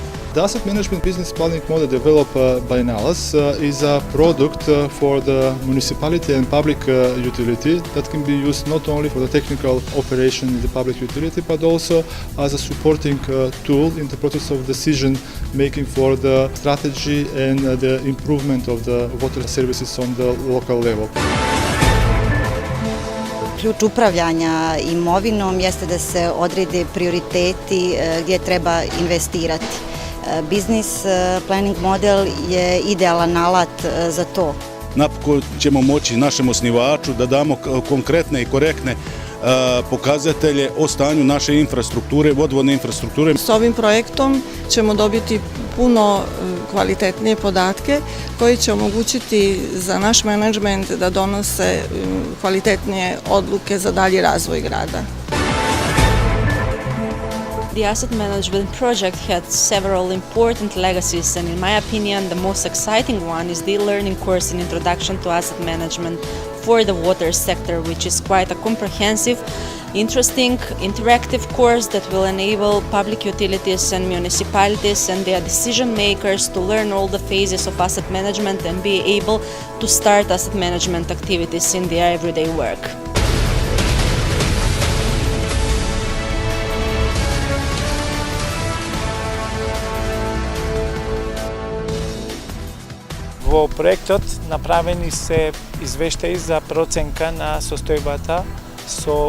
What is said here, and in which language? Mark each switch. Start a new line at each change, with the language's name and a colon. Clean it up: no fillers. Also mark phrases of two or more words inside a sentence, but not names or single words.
English: The asset management business planning model developed by NALAS is a product for the municipality and public utility that can be used not only for the technical operation in the public utility, but also as a supporting tool in the process of decision making for the strategy and the improvement of the water services on the local level.
Bosnian: Ključ upravljanja imovinom jeste da se odrede prioriteti gdje treba investirati.
English: Business planning model
Bosnian: je idealan alat za to. Napokon ćemo moći našem osnivaču da damo konkretne i korektne pokazatelje o stanju naše infrastrukture, vodovodne infrastrukture. S ovim projektom ćemo dobiti puno kvalitetnije podatke koji će omogućiti za naš menadžment da donose kvalitetnije odluke za dalji razvoj grada.
English: The asset management project had several important legacies, and in my opinion, the most exciting one is the learning course in Introduction to Asset Management for the water sector, which is quite a comprehensive, interesting, interactive course that will enable public utilities and municipalities and their decision makers to learn all the phases of asset management and be able to start asset management activities in their everyday work.
Macedonian: Во проектот направени се извештаи за проценка на состојбата со